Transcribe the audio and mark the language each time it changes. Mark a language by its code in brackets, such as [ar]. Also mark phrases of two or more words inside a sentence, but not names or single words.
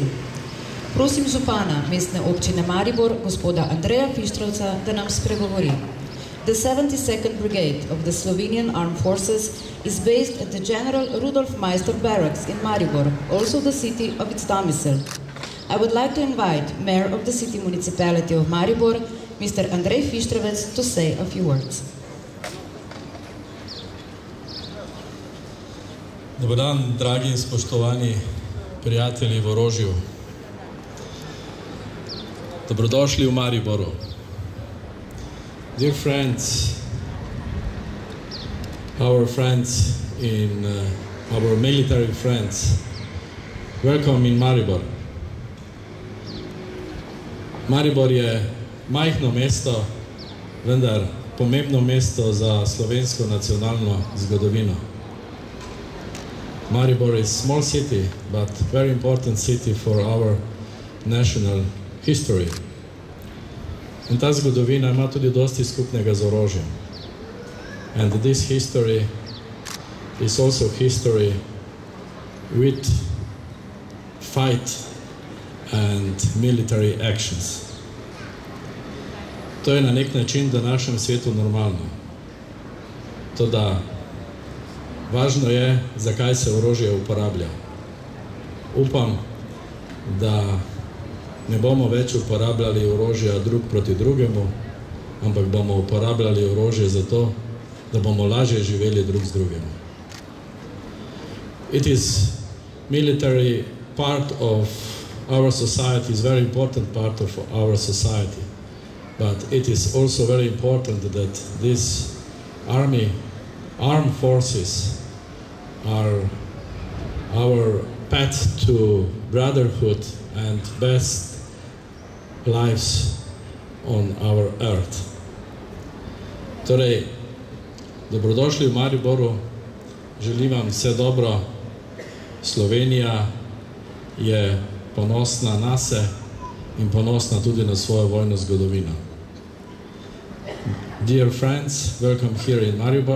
[sl] Prosim župana mestne občine Maribor, gospoda Andreja Fištrovca, da nam spregovori. [en] The 72nd Brigade of the Slovenian Armed Forces is based at the General Rudolf Meister Barracks in Maribor, also the city of its domicile. I would like to invite Mayor of the City Municipality of Maribor, Mr. Andrej Fištrovec, to say a few words. [sl] Dobar dan, dragi in spoštovani prijatelji v orožju. Dobrodošli v Mariboru. [en] Dear friends, our military friends, welcome in Maribor. [sl] Maribor je majhno mesto, vendar pomembno mesto za slovensko nacionalno zgodovino. [en] Maribor is a small city, but very important city for our national history. [sl] In ta zgodovina ima tudi dosti skupnega z orožjem. [en] And this history is also history with fight and military actions. [sl] To je na nek način v današnjem svetu normalno. Toda važno je, zakaj se orožje uporablja. Upam, da ne bomo več uporabljali orožja drug proti drugemu, ampak bomo uporabljali orožje zato, da bomo lažje živeli drug z drugim. [en] It is military part of our society, is very important part of our society, but it is also very important that this armed forces are our path to brotherhood and best lives on our earth. [sl] Torej, dobrodošli v Mariboru, želim vam vse dobro. Slovenija je ponosna nase in ponosna tudi na svojo vojno zgodovino. [en] Dear friends, welcome here in Maribor.